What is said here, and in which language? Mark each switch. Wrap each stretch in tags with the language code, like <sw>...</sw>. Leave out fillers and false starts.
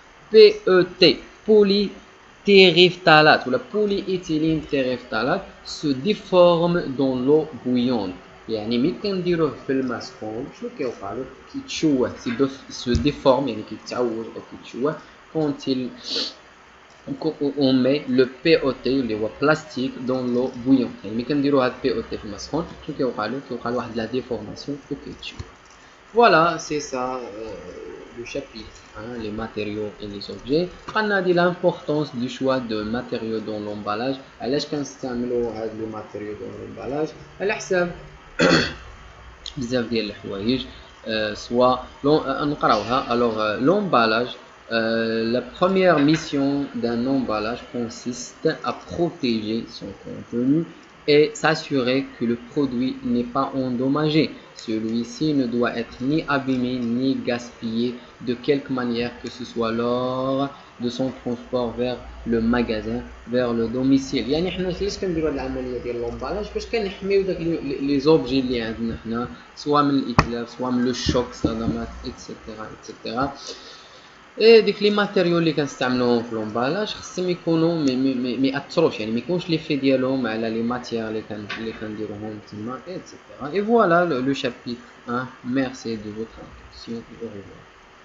<fr>PET polytéréphtalate ou la polyéthylène téréphtalate se déforme dans l'eau bouillante.</fr> <ar>يعني ملي كنديروه في الماء سخون شنو كيوقع له؟ كيتشوه</ar> <fr>se déforme</fr> <ar>يعني كيتعوج أو كيتشوه</ar> <fr>quand on met le POT</fr> <ar>اللي هو plastique</ar> <fr>dans l'eau bouillante.</fr> <ar>يعني ملي كنديرو هاد POT في الماء سخون شنو كيوقع له؟ كيوقع له واحد لا ديفورماسيون وكيتشوه.</ar> <fr>Voilà, c'est ça le chapitre, les matériaux et les objets. On a dit l'importance du choix de matériaux dans l'emballage.</fr> <ar>علاش كنستعملوا هاد</ar> <fr>les matériaux dans l'emballage</fr> <ar>على حساب بزاف ديال الحوايج soit نقراوها.</ar> <fr>Alors l'emballage, la première mission d'un emballage consiste à protéger son contenu et s'assurer que le produit n'est pas endommagé. Celui-ci ne doit être ni abîmé ni gaspillé de quelque manière que ce soit lors de son transport vers le magasin, vers le domicile.</fr> <ar>يعني حنا علاش كنديروا هاد العمليه ديال لومبالاج؟ باش كنحميو داك لي زوبجي اللي عندنا حنا سواء من الاتلاف سواء من لو شوك صدمات اكسيتيرا. اي ديك لي ماتيريال اللي كنستعملوهم في لومبالاج خصهم يكونوا ما ياثروش يعني ما يكونش لي في ديالهم على لي ماتيير اللي كنديروهم تما اكسيتيرا.</ar> <fr>Et voilà le chapitre 1. Merci de votre attention. Au revoir.</fr>